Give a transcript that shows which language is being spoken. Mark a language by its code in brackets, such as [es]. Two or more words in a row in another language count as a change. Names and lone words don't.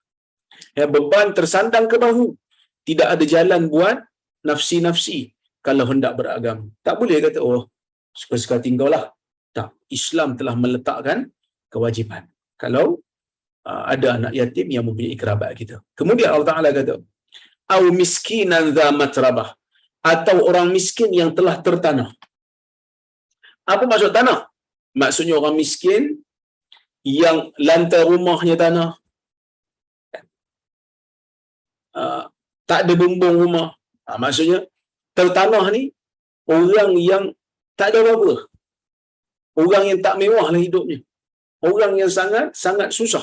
[ms] Beban tersandang ke bahu. Tidak ada jalan buat nafsi-nafsi kalau hendak beragama. Tak boleh kata, oh, suka-suka tinggallah. Tak. Islam telah meletakkan kewajipan. Kalau ada anak yatim yang mempunyai kerabat kita. Kemudian Allah Ta'ala kata, [ar] أو مسكينا ذا متربة, [ms] atau orang miskin yang telah tertanah. Apa maksud tanah? Maksudnya orang miskin yang lantai rumahnya tanah, tak ada bumbung rumah. Maksudnya tertanah ni orang yang tak ada apa-apa, orang yang tak mewah lah hidupnya, orang yang sangat susah.